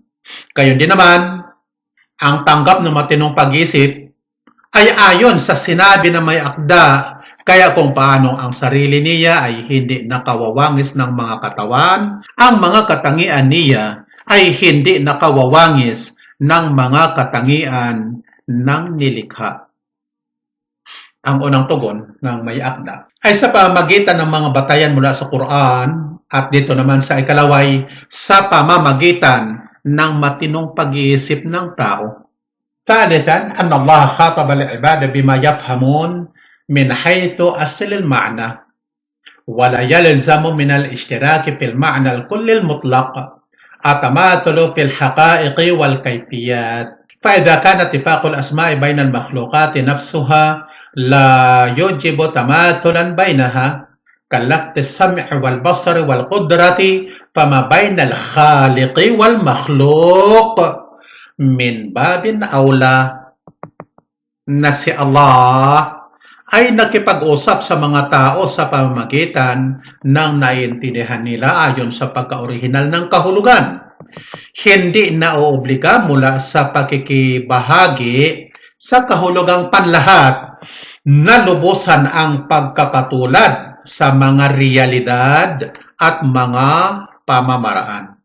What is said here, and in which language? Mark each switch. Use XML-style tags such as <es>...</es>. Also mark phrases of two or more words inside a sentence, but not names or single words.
<tl>Gayon din naman, ang tanggap ng matinong pag-isip ay ayon sa sinabi na may akda, kaya kung paano ang sarili niya ay hindi nakawawangis ng mga katawan, ang mga katangian niya ay hindi nakawawangis ng mga katangian ng nilikha. Ang unang tugon ng may akda ay sa pamamagitan ng mga batayan mula sa Quran at dito naman sa ikalaway sa pamamagitan ng matinong pag-iisip ng tao.</tl> <ar>ثالثا أن الله خاطب العباد بما يفهمون من حيث أصل المعنى ولا يلزم من الاشتراك في المعنى الكل المطلق التماثل في الحقائق والكيفيات فإذا كان اتفاق الأسماء بين المخلوقات نفسها لا يوجب تماثلا بينها كاللقط السمع والبصر والقدرة فما بين الخالق والمخلوق من باب أولى</ar> <tl>na si Allah ay nakipag-usap sa mga tao sa pamamagitan ng naiintindihan nila ayon sa pagka-orihinal ng kahulugan. Hindi na oobliga mula sa pakikibahagi sa kahulugang panlahat na lubusan ang pagkakatulad sa mga realidad at mga pamamaraan.</tl>